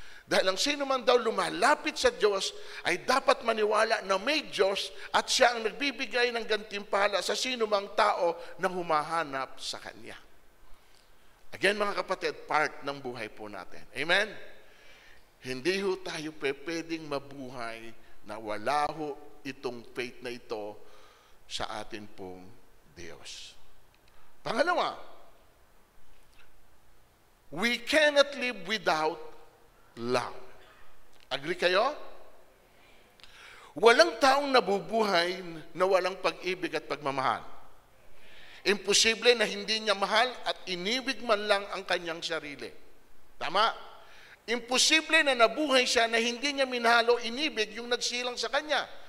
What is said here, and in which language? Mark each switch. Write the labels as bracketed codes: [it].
[tl] Dahil ang sino man daw lumalapit sa Diyos ay dapat maniwala na may Diyos at siya ang nagbibigay ng gantimpala sa sino mang tao na humahanap sa Kanya. Again mga kapatid, part ng buhay po natin. Amen? Hindi ho tayo pwedeng mabuhay na wala ho itong faith na ito sa atin pong Diyos. Pangalawa, [en] we cannot live without love. [tl] Agree kayo? Walang taong nabubuhay na walang pag-ibig at pagmamahal. Imposible na hindi niya mahal at inibig man lang ang kanyang sarili. Tama? Imposible na nabuhay siya na hindi niya minahal o inibig yung nagsilang sa kanya.